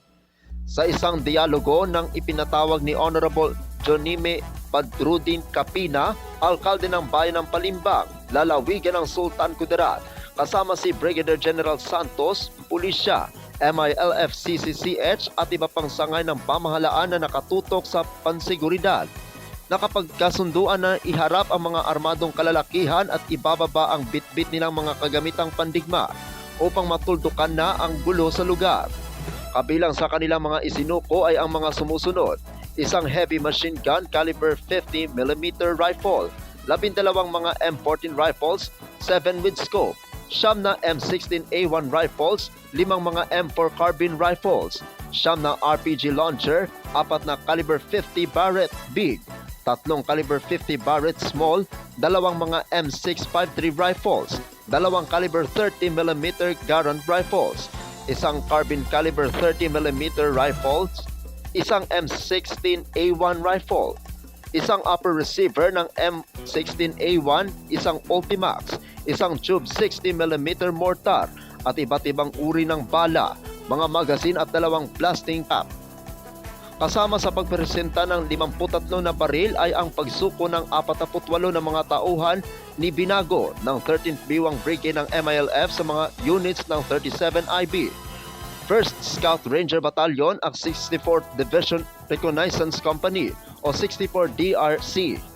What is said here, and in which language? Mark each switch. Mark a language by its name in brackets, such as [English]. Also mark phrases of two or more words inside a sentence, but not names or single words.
[Filipino] Sa isang dialogo ng ipinatawag ni Honorable Jonime Badrudin Kapina, alkalde ng bayan ng Palimbang, lalawigan ng Sultan Kudarat, kasama si Brigadier General Santos, pulisya, MILF-CCCH at iba pang sangay ng pamahalaan na nakatutok sa pansiguridad. Nakapagkasunduan na iharap ang mga armadong kalalakihan at ibababa ang bitbit nilang mga kagamitang pandigma upang matuldukan na ang gulo sa lugar. Kabilang sa kanilang mga isinuko ay ang mga sumusunod: isang [English] heavy machine gun caliber 50mm rifle, 12 mga M14 rifles, 7 with scope, 9 na M16A1 rifles, 5 mga M4 carbine rifles, 9 na RPG launcher, 4 na caliber 50 Barrett big, 3 caliber 50 Barrett small, 2 mga M653 rifles, 2 caliber 30mm Garand rifles, isang carbine caliber 30mm rifles, isang M16A1 rifle, [Filipino] isang [English] upper receiver [Filipino] ng M16A1, isang Ultimax, isang [English] tube 60mm mortar [Filipino] at iba't ibang uri ng bala, mga magazine at 2 [English] blasting cap. [Filipino] Kasama sa pagpresenta ng 53 na baril ay ang pagsuko ng 48 na mga tauhan ni Binago ng 13th Biwang Brigade ng MILF sa mga units ng 37 IB, 1st Scout Ranger Battalion at 64th Division Reconnaissance Company o 64 DRC.